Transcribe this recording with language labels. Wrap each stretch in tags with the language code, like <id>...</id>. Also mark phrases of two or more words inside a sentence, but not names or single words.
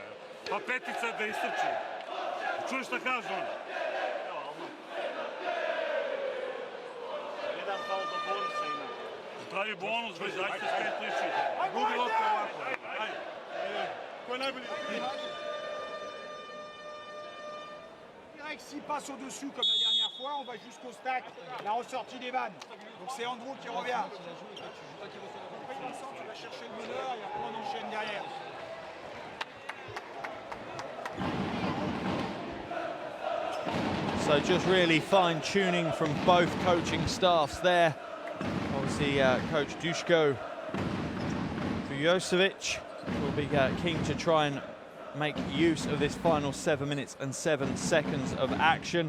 <sr>Pa petica da istrči. Čuješ šta kaže on? Jedan faul do bonusa ima. Pravi bonus, već dajte sve kliči. Gubi loptu ovako. Ajde. Ko je najbolji?</sr> <fr>que s'il passe au-dessus comme la dernière fois, on va jusqu'au stack, la ressortie des vannes. Donc c'est Andrew qui revient. Après Vincent, tu vas chercher le meneur et après on enchaîne derrière.</fr> <en>So just really fine-tuning from both coaching staffs there. Obviously, Coach Duško Vujosevic will be keen to try and make use of this final 7 minutes and 7 seconds of action.</en>